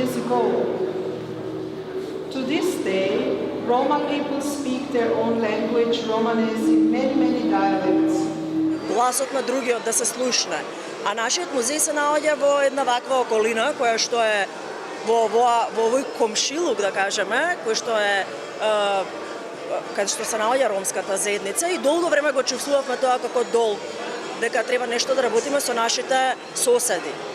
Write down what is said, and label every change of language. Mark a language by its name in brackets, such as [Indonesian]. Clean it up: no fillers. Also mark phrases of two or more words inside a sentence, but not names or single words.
[English] quote. To this day, Roma people speak their own language, Romanes, in many dialects. [Macedonian] Гласот на другиот да се слушне. А нашиот музеј се наоѓа во една ваква околина која што е во овој комшилук, да кажеме, кој што е каде што се наоѓа ромската заедница и долго време го чувствувавме тоа како долг, дека треба нешто да работиме со нашите соседи.